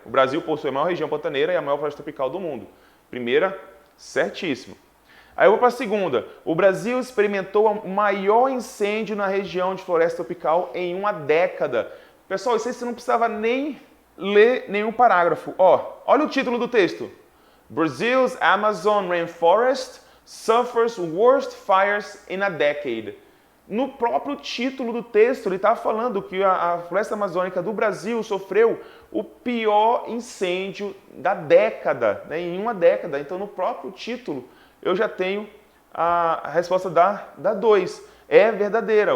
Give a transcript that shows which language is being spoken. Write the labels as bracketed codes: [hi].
[pt] O Brasil possui a maior região pantaneira e a maior floresta tropical do mundo. Primeira, certíssimo. Aí eu vou para a segunda. O Brasil experimentou o maior incêndio na região de floresta tropical em uma década. Pessoal, isso aí você não precisava nem ler nenhum parágrafo. Olha o título do texto. [en] Brazil's Amazon rainforest suffers worst fires in a decade. [pt] No próprio título do texto, ele está falando que a floresta amazônica do Brasil sofreu o pior incêndio da década, né, em uma década. Então, no próprio título, eu já tenho a resposta da 2. É verdadeira.